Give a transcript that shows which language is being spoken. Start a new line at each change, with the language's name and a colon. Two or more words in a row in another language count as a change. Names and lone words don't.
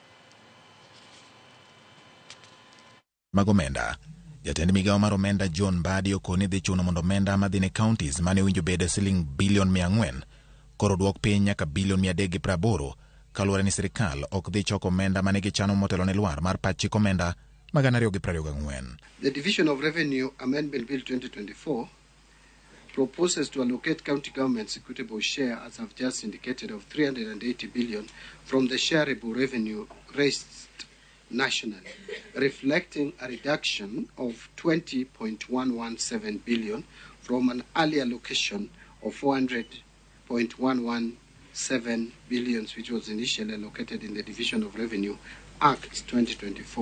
Luo (Kenya and Tanzania): Mag omenda. Jatend migao mar omenda John Mbadi okoni dhi chuno mondo omenda madhi ne counties mane winjo bede siling bilion 400 koro duok piny nyaka bilion 380 kaluwore ni sirikal ok dhi choko omenda mane gichano motelo ne lwar mar pach chik omenda mag 2024.
English: The Division of Revenue Amendment Bill 2024 proposes to allocate county government's equitable share, as I've just indicated, of 380 billion from the shareable revenue raised nationally, reflecting a reduction of 20.117 billion from an early allocation of 400.117 billion, which was initially allocated in the Division of Revenue Act 2024.